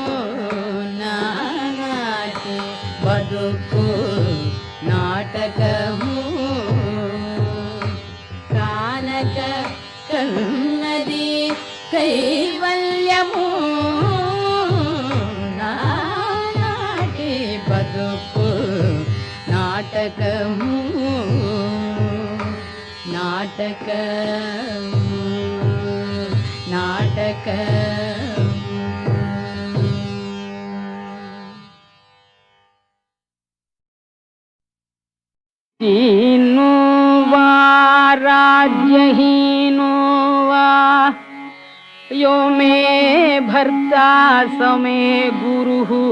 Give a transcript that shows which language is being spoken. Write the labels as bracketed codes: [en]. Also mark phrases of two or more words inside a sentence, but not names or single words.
[te] నానాటి బతుకు నాటకము కానక కన్నది కైవల్యము నానాటి బతుకు నాటకము నాటకము నాటకము [sa] दीनो वा राज्यहीनो वा यो मे भर्ता स मे गुरुः